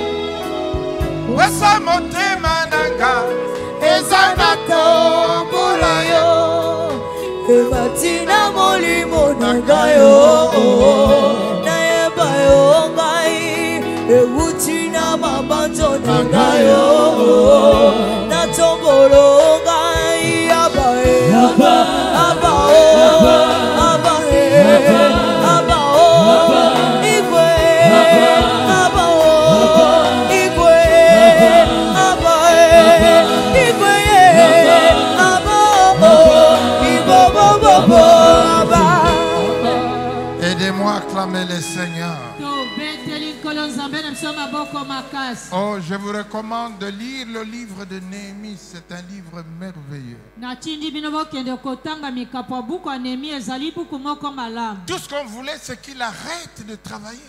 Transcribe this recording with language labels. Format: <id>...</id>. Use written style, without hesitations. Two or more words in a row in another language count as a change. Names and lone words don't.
<ln>Posa motema nanga ezana tangola yo. Ebatina molimo nagayo naeba yo ngai ewutina mabanzo nagayo natombolo ngai abae abao abae abao igwe abao igwe abae igwe</ln> <fr>aidez-moi à acclamer le Seigneur. Oh, je vous recommande de lire le livre de Néhémie. C'est un livre merveilleux. Tout ce qu'on voulait, c'est qu'il arrête de travailler.</fr>